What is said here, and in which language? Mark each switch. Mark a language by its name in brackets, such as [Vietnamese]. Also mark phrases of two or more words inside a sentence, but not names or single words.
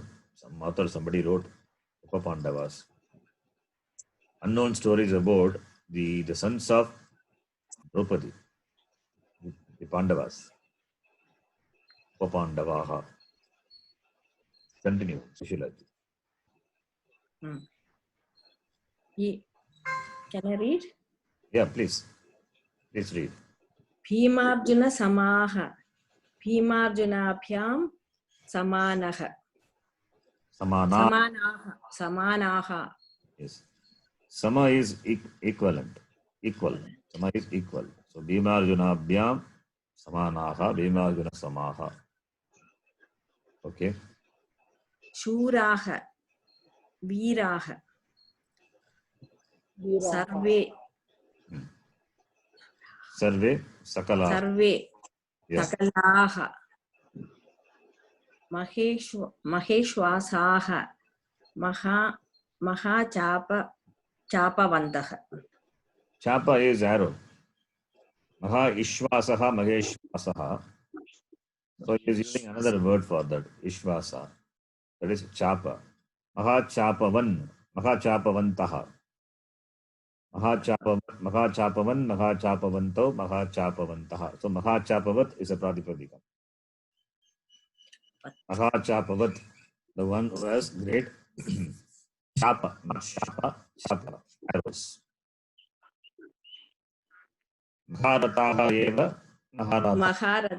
[English] Some author, somebody wrote Upapandavas. Unknown stories about the sons of Draupadi, the Pandavas. Upapandavaha. Continue, Sushila. Can I read? Yeah, please. Please read. [Sanskrit] भीमार्जुन समः. भीमार्जुनाभ्याम् समानः. Samanaha. [English] Yes. Sama is equivalent. Equal. Sama is equal. [Sanskrit] So भीमार्जुनाभ्याम् समानः, भीमार्जुन समः. [English] Okay. [Sanskrit] शूरः। वीरः. Sarve. सर्वे, सकल. Sarve. [English] Yes. [Sanskrit] सकलः। महेष्वासः. Chapavantaha. [English] Chapa is arrow. [Sanskrit] महा इष्वासः, महेष्वासः. [English] So he is using another word for that. Ishvasa. That is Chapa. [Sanskrit] महा चापवान्. महा चापवन्तः. महा चापवान्, महा चापवन्तो, महा चापवन्तः. [English] So [Sanskrit] महा चापवत् [English] is a Pratipadika. [Sanskrit] महा चापवत्, [English] the one who has great Chapa, not Chapa, Chapa, arrows. [Sanskrit] महारथः एव, महारथ.